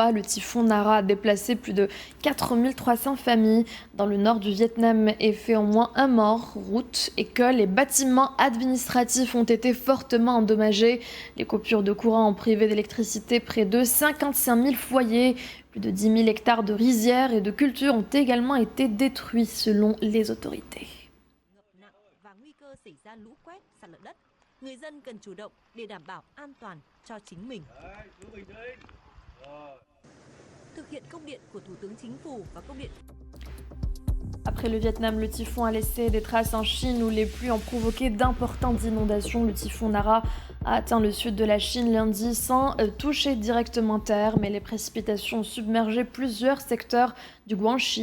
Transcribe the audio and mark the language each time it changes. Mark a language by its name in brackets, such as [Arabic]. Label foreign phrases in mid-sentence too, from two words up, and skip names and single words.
[French] Le typhon Nara a déplacé plus de 4300 familles dans le nord du Vietnam et fait au moins un mort. Routes, écoles et bâtiments administratifs ont été fortement endommagés. Les coupures de courant ont privé d'électricité près de 55 000 foyers. Plus de 10 000 hectares de rizières et de cultures ont également été détruits selon les autorités. [Vietnamese] Người dân cần chủ động để đảm bảo an toàn cho chính mình. Thực hiện công điện của Thủ tướng Chính phủ và công điện. [French] Après le Vietnam, le typhon a laissé des traces en Chine où les pluies ont provoqué d'importantes inondations. Le typhon Nara a atteint le sud de la Chine lundi sans toucher directement terre, mais les précipitations ont submergé plusieurs secteurs du Guangxi.